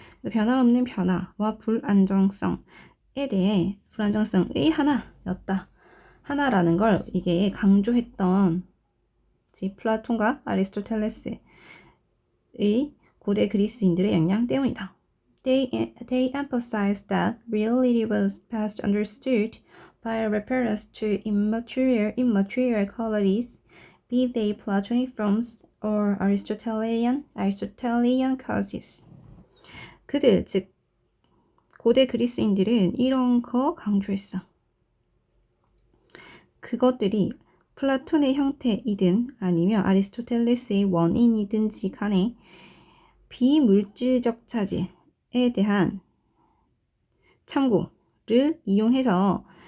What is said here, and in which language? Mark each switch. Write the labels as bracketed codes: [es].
[ko] 변함없는 변화와 불안정성에 대해 불안정성의 하나였다. 하나라는 걸 이게 강조했던 플라톤과 아리스토텔레스의 고대 그리스인들의 영향 때문이다. [en] They emphasized that reality was best understood by reference to immaterial qualities, be they Platonic forms or Aristotelian causes. [ko] 그들, 즉 고대 그리스인들은 이런 거 강조했어. 그것들이 플라톤의 형태이든 아니면 아리스토텔레스의 원인이든지 간에 비물질적 차질에 대한 참고를 이용해서